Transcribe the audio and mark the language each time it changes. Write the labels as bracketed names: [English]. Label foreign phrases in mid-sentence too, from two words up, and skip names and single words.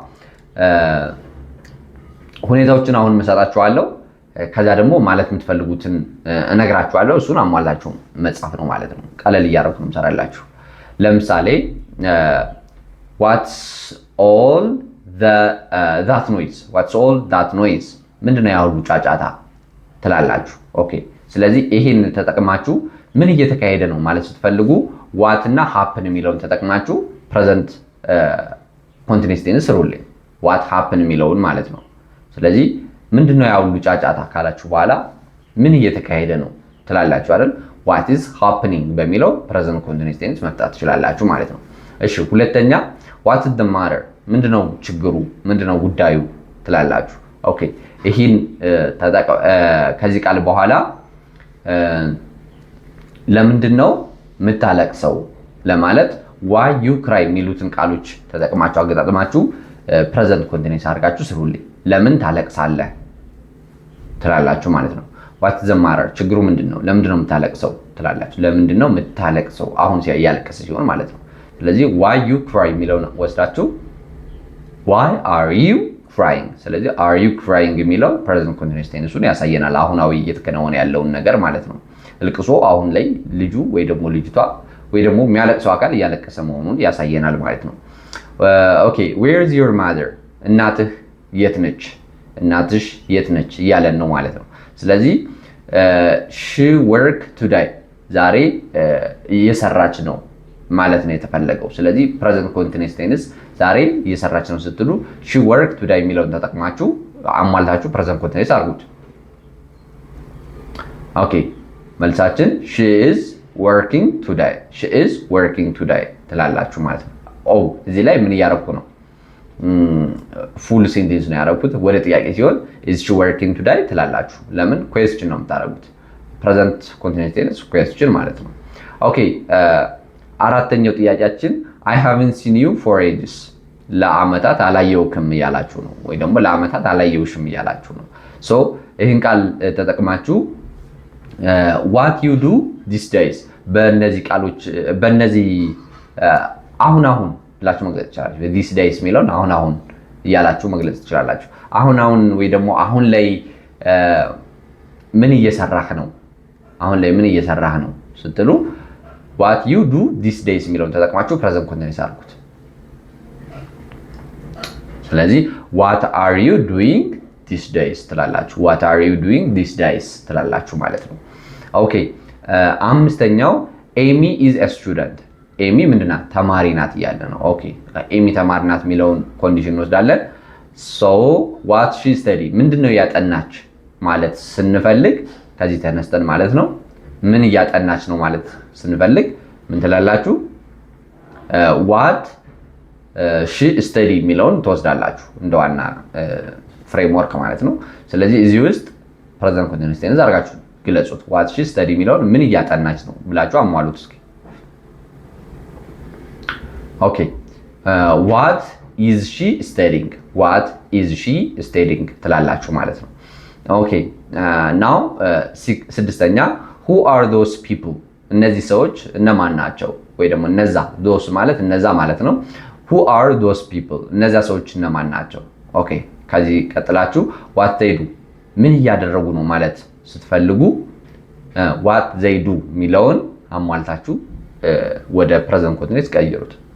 [Amharic] ሁኔታዎችን አሁን መሰጣችኋለሁ። ከዛ ደግሞ ማለት የምትፈልጉትን እነግራችኋለሁ። እሱን አሟላችሁ መጻፍ ነው ማለት ነው። ቀለል እያደረኩ ነው የምሰራላችሁ። ለምሳሌ [English] what's all that noise [Amharic] ምንድነው ያው ጫጫታ ትላላችሁ። ኦኬ ስለዚህ ይሄን ተጠቅማችሁ ምን እየተካሄደ ነው ማለት ስትፈልጉ what እና happen የሚለውን ተጠቅማችሁ [English] present continuous tense [Amharic] ስሩልኝ [English] what happen [Amharic] የሚለውን ማለት ነው። ስለዚህ ምንድነው ያ ሁሉ ጫጫታ ካላችሁ በኋላ ምን እየተካሄደ ነው ትላላችሁ አይደል? [English] what is happening [Amharic] በሚለው [English] present continuous tense [Amharic] መፍታት ትችላላችሁ ማለት ነው። እሺ ሁለተኛ [English] what is the matter [Amharic] ምንድነው ችግሩ ምንድነው ጉዳዩ ትላላችሁ። ኦኬ ይሄን ከዚህ ቃል በኋላ ለምንድነው የምታለቅሰው ለማለት [English] why you cry [Amharic] የሚሉትን ቃሎች ተጠቅማችሁ አገጣጥማችሁ [English] present continuous [Amharic] አድርጋችሁ ስሩልኝ። ለምን ታለቅሳለህ ትላላችሁ ማለት ነው። [English] what is the matter [Amharic] ችግሩ ምንድነው ለምንድነው የምታለቅሰው ትላላችሁ። ለምንድነው የምታለቅሰው አሁን ያለቀሰ ሲሆን ማለት ነው። ስለዚህ [English] why you cry [Amharic] የሚለውን ወስዳችሁ [English] why are you crying ስለዚህ are you crying የሚለው present continuous tense-ን [Amharic] ያሳየናል አሁናዊ እየተከናወነ ያለውን ነገር ማለት ነው። ልቅሶ አሁን ላይ ልጁ ወይ ደግሞ ልጅቷ ወይ ደግሞ የሚያለቅሰው አካል እያለቀሰ መሆኑን ያሳየናል ማለት ነው። ኦኬ [English] where is your mother [Amharic] እናትህ የት ነች እናትሽ የት ነች እያለን ነው ማለት ነው። ስለዚህ [English] she work today [Amharic] ዛሬ እየሰራች ነው ማለት ነው የተፈለገው። ስለዚህ [English] present continuous tense [Amharic] ዛሬ እየሰራች ነው ስትሉ [English] she work today [Amharic] የሚለውን ተጠቅማችሁ አሟልታችሁ [English] present continuous [Amharic] አድርጉት። ኦኬ መልሳችን [English] she is working today she is working today [Amharic] ትላላችሁ ማለት ነው። ኦ እዚህ ላይ ምን እያደረኩ ነው [English] full sentence [Amharic] ነው ያደረኩት። ወደ ጥያቄ ሲሆን [English] is she working today [Amharic] ትላላችሁ። ለምን [English] question [Amharic] ነው የምታደርጉት [English] present continuous tense question [Amharic] ማለት ነው። ኦኬ አራተኛው ጥያቄያችን [English] I haven't seen you for ages [Amharic] ለአመታት አላየውክም እያላችሁ ነው ወይ ደግሞ ለአመታት አላየውሽም እያላችሁ ነው። ሶ ይሄን ቃል ተጠቅማችሁ [English] what you do these days [Amharic] በእነዚህ ቃሎች በእነዚህ አሁን ብላችሁ መግለጽ ትችላላችሁ። [English] these days [Amharic] የሚለውን አሁን እያላችሁ መግለጽ ትችላላችሁ። አሁን ወይ ደግሞ አሁን ላይ ምን እየሰራህ ነው አሁን ላይ ምን እየሰራህ ነው ስትሉ [English] what you do these days [Amharic] የሚለውን ተጠቅማችሁ [English] present continuous [Amharic] አድርጉት። [English] ስለዚህ what are you doing these days ትላላችሁ። what are you doing these days [Amharic] ትላላችሁ ማለት ነው። ኦኬ አምስተኛው ኤሚ [English] is a student [Amharic] ኤሚ ምንድናት ተማሪ ናት እያለ ነው። ኦኬ ኤሚ ተማሪ ናት የሚለውን ኮንዲሽን እንወስዳለን። [English] so what she study [Amharic] ምንድነው ያጠናች ማለት ስንፈልግ ከዚህ ተነስተን ማለት ነው ምን እያጠናች ነው ማለት ስንፈልግ ምን ትላላችሁ [English] what she study [Amharic] የሚለውን ትወስዳላችሁ እንደዋና ፍሬምወርክ ማለት ነው። ስለዚህ እዚህ ውስጥ [English] present continuous tense [Amharic] አድርጋችሁ ግለጹት። [English] what she study [Amharic] የሚለውን ምን እያጠናች ነው ብላችሁ አሟሉት እስኪ። [English] ኦኬ what is she studying what is she studying [Amharic] ትላላችሁ ማለት ነው። ኦኬ [English] now [Amharic] ስድስተኛ [English] who are those people [Amharic] እነዚህ ሰዎች እነማን ናቸው ወይ ደግሞ እነዛ those ማለት እነዛ ማለት ነው። [English] who are those people [Amharic] እነዛ ሰዎች እነማን ናቸው። ኦኬ ከዚህ ቀጥላችሁ [English] what they do [Amharic] ምን እያደረጉ ነው ማለት ስትፈልጉ [English] what they do [Amharic] የሚለውን አሟልታችሁ ወደ [English] present continuous [Amharic] ቀይሩት።